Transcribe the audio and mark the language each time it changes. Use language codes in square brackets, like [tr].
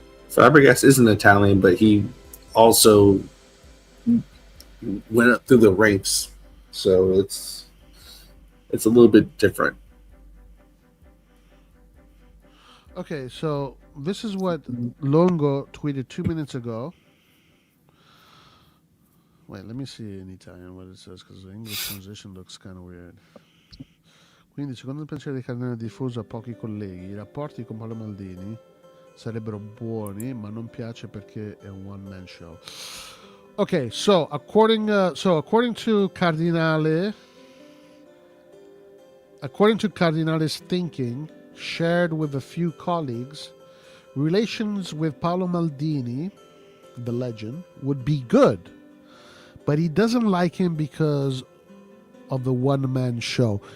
[en] Fabregas isn't Italian, but he also went up through the ranks, so it's a little bit different. Okay, so this is what Longo tweeted 2 minutes ago. Wait, let me see in Italian what it says, because the English translation looks kind of weird. [it] Quindi, secondo il pensiero di Cardinale diffuso a pochi colleghi, i rapporti con Paolo Maldini sarebbero buoni, ma non piace perché è un one-man show. [en] Okay, so according to Cardinale's thinking, shared with a few colleagues, relations with Paolo Maldini, the legend, would be good, but he doesn't like him because of the one-man show.